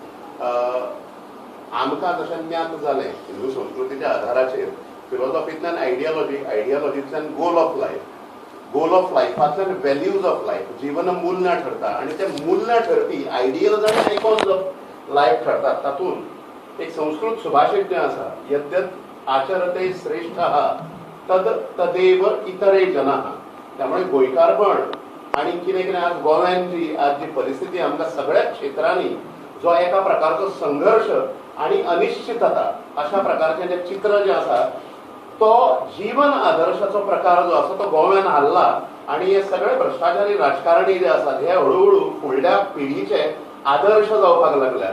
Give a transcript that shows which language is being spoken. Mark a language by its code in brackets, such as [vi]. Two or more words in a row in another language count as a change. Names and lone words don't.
[kok] आमकां जशें ज्ञात जालें हिंदू संस्कृतीच्या आधाराचेर फिलॉसॉफींतल्यान आयडियोलॉजींतल्यान [en] goal of [kok] लायफांतल्यान [en] values of life [kok] जीवन मुल्यां ठरता आणि ते मुल्यां ठरपी आयडियल्स आनी [en] icons of life [kok] ठरतात. तातूंत एक संस्कृत सुभाषित जे आसा [sa] यद्यत आचरते श्रेष्ठः तद तदेव इतरे जनाः. [kok] त्यामुळे गोंयकारपण आणि कितें आज गोव्यान आज जी परिस्थिती आमकां सगळ्या क्षेत्रांनी जो एका प्रकारचो संघर्ष आणि अनिश्चितता अशा प्रकारचे जे चित्र जे आसा तो जीवन आदर्शाचो प्रकार जो आसा तो गोव्यान हाल्ला आणि हे सगळे भ्रष्टाचारी राजकारणी जे आसात हे हळूहळू फुडल्या पिढीचे आदर्श जावपाक लागल्यात.